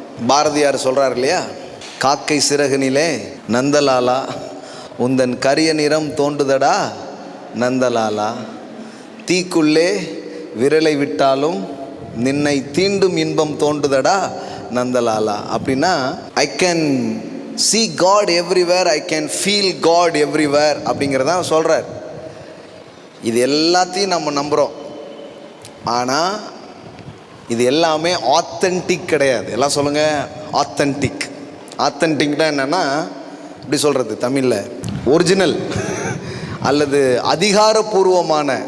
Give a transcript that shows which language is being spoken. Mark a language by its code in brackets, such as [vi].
[ta] பாரதியார் சொல்கிறார் இல்லையா, காக்கை சிறகுனிலே நந்தலாலா உந்தன் கரிய நிறம் தோன்றுதடா நந்தலாலா, தீக்குள்ளே விரலை விட்டாலும் நின்னை தீண்டும் இன்பம் தோன்றுதடா நந்தலாலா. அப்படின்னா [en] I can see God everywhere, I can feel God everywhere [ta] அப்படிங்கிறதான் சொல்கிறார். இது எல்லாத்தையும் நம்ம நம்புகிறோம், ஆனால் இது எல்லாமே ஆத்தென்டிக் கிடையாது. எல்லாம் சொல்லுங்கள், ஆத்தென்டிக். ஆத்தென்டிக்னா என்னென்னா, இப்படி சொல்கிறது தமிழில், ஒரிஜினல் அல்லது அதிகாரப்பூர்வமான.